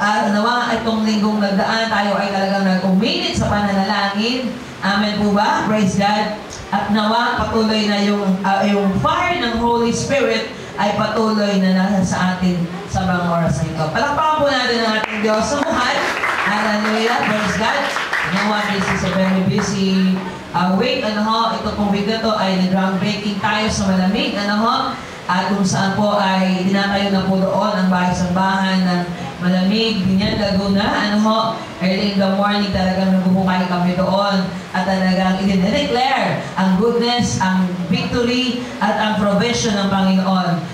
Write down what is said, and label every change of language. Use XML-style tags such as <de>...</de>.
<tl>Nawa itong linggong nagdaan, tayo ay talagang nag-uminit sa pananalangin. Amen po ba?</tl> <en>Praise God.</en> <tl>At nawa patuloy na yung fire ng Holy Spirit ay patuloy na nasa sa atin sa mga oras na ito. Palakpakan po natin ang ating Diyos sa buhay.</tl> <en>Hallelujah. Praise God.</en> <tl>Nawa,</tl> <en>this is a very busy week.</en> <tl>Ano ho, ito pong week na to ay nag-groundbreaking tayo sa malamig. Ano ho, at kung saan po ay dinatayo na po doon ang bahay-sambahan ng Malamig, Binyan, Laguna. Ano ho,</tl> <en>early in the morning</en> <tl>talagang nagbubuhay kami doon at talagang i-declare ang goodness, ang victory at ang provision ng Panginoon.</tl>